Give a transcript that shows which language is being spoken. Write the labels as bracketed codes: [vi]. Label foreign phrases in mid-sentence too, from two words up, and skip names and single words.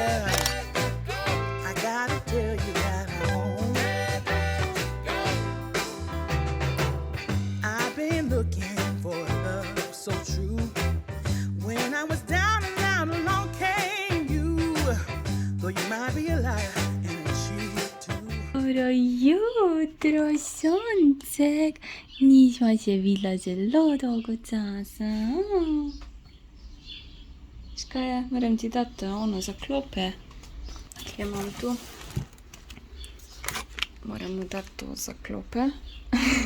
[en] I gotta tell you that I won't. I've been looking for love so true. When I was down and out, along came you. Though you might be a liar and a cheat too. [sl] Dobro jutro, Soncek. Nismo se videla zelo dolgo časa. Škaj je? Moram ti dati ono za klope. Kje imam tu? Moram mu dati to za klope.